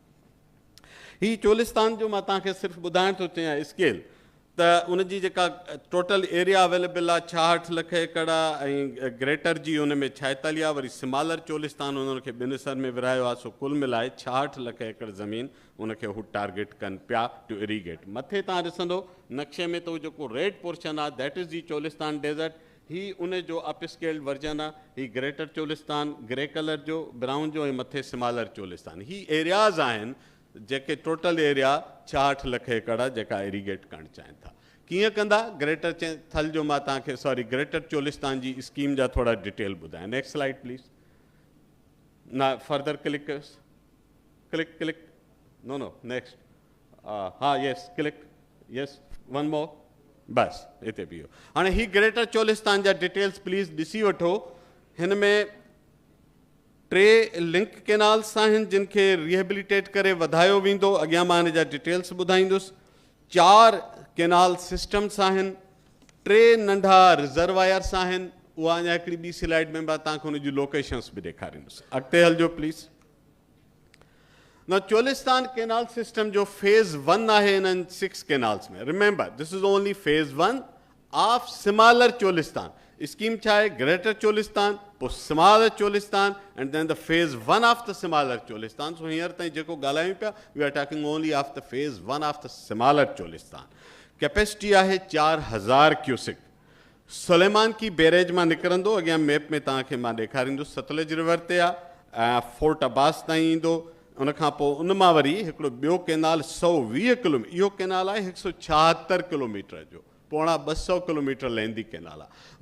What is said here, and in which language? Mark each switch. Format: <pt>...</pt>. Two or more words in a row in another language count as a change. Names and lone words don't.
<sd>हीउ चोलिस्तान जो मां तव्हांखे सिर्फ़ु ॿुधाइण थो चाहियां स्केल त उनजी जेका</sd> <en>total area available</en> <sd>आहे 66 लख एकड़ आहे. ऐं ग्रेटर जी उन में 46 आहे. वरी स्मॉलर चोलिस्तान उनखे ॿिनि हिसनि में विरायो आहे. सो कुल मिलाए 66 लख एकड़ ज़मीन उनखे हू टारगेट कनि पिया</sd> <en>to irrigate.</en> <sd>मथे तव्हां ॾिसंदो नक्शे में त उहो जेको</sd> <en>red portion</en> <sd>आहे</sd> <en>that is the Cholistan desert.</en> <sd>ही उन जो</sd> <en>upscaled version</en> <sd>आहे. ही ग्रेटर चोलिस्तान</sd> <en>grey colour</en> <sd>जो, ब्राउन जो, ऐं मथे स्मॉलर चोलिस्तान. ही एरियाज़ आहिनि जेके</sd> <en>total area</en> <sd>66 लख एकड़ आहे जेका इरीगेट करणु चाहिनि था। कीअं कंदा? ग्रेटर थल जो मां तव्हांखे सॉरी ग्रेटर चोलिस्तान जी स्कीम जा थोड़ा डिटेल ॿुधायां।</sd> <en>next slide please. no further click click no next haan yes click yes one more</en> <sd>बस हिते बीहो। हाणे ही ग्रेटर चोलिस्तान जा डिटेल्स प्लीज़ ॾिसी वठो। हिन में 3</sd> <en>link canals</en> <sd>आहिनि जिन खे रिहेबिलिटेट करे वधायो वेंदो। अॻियां मां हिन जा डिटेल्स ॿुधाईंदुसि। 4</sd> <en>canal systems</en> <sd>आहिनि, 3 नंढा रिजर्वायर्स आहिनि। उहा अञा हिकिड़ी ॿी स्लाइड में मां तव्हांखे हुन जूं लोकेशन्स बि ॾेखारींदुसि। अॻिते हलिजो प्लीज़।</sd> <en>Now, Cholistan Canal System</en> <sd>जो phase 1 आहे इन्हनि 6 canals में।</sd> <en>Remember, this is only phase 1 of smaller Cholistan.</en> <sd>Scheme छा आहे?</sd> <en>Greater Cholistan, पोइ smaller Cholistan, and then the phase 1 of the smaller Cholistan. So here</en> <sd>ताईं जेको ॻाल्हायूं पिया,</sd> <en>we are talking only of the phase 1 of the smaller Cholistan.</en> <sd>Capacity आहे 4000 क्यूसिक। सुलेमान की बैरेज मां निकिरंदो, अॻियां मैप में तव्हांखे मां ॾेखारींदुसि। सतलुज रिवर ते आहे, फोर्ट अब्बास ताईं ईंदो। उनखां पोइ उन मां वरी हिकिड़ो ॿियो केनाल 120 किलोमीटर, इहो केनाल आहे 176 किलोमीटर जो, पोणा 200 किलोमीटर लहंदी केनाल आहे।</sd>